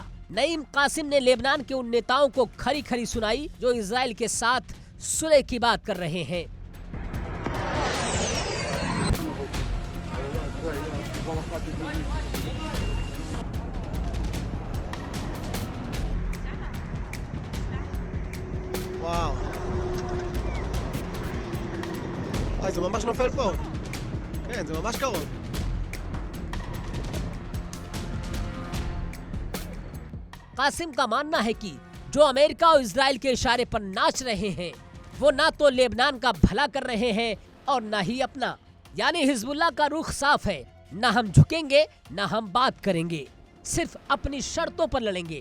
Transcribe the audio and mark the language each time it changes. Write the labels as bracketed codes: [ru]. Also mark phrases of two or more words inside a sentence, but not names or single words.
[hi] नईम कासिम ने लेबनान के उन नेताओं को खरी खरी सुनाई जो इजराइल के साथ सुलह की बात कर रहे हैं। [he] וואו. זה ממש נופל פה. כן, זה ממש קרוב. [hi] कासिम का मानना है कि जो अमेरिका और इजराइल के इशारे पर नाच रहे हैं, वो ना तो लेबनान का भला कर रहे हैं और ना ही अपना। यानी हिजबुल्लाह का रुख साफ है, ना हम झुकेंगे ना हम बात करेंगे, सिर्फ अपनी शर्तों पर लड़ेंगे।